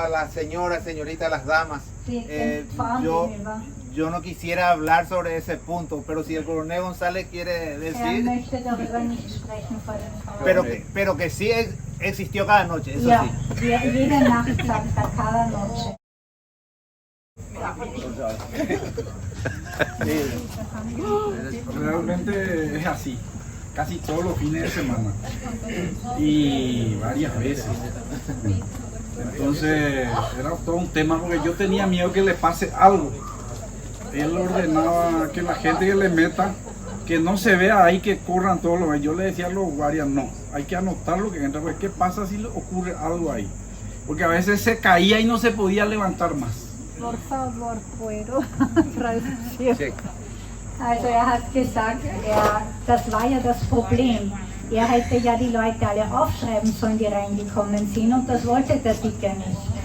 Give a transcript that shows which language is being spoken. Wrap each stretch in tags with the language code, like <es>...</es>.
<es>a las señoras, señoritas, las damas.</es> <de>den Frauen gegenüber.</de> <es>Yo no quisiera hablar sobre ese punto, pero si el coronel González quiere decir,</es> <de>möchte darüber nicht sprechen vor den Frauen.</de> <es>pero que sí existió cada noche, eso</es> <de>Ja,</de> <es>sí.</es> <de>jede Nacht sagt er</de> <es>cada noche. Realmente es así, casi todos los fines de semana y varias veces. Entonces era todo un tema porque yo tenía miedo que le pase algo. Él ordenaba que la gente que le meta, que no se vea ahí que corran todos los... Yo le decía a los guardias, no, hay que anotar lo que entra, porque ¿qué pasa si le ocurre algo ahí? Porque a veces se caía y no se podía levantar más. Por favor, puedo traduzieren.</es> <de>Also hat gesagt, das war ja das Problem. Hätte ja die Leute alle aufschreiben sollen, die reingekommen sind, und das wollte der Dicke nicht.</de>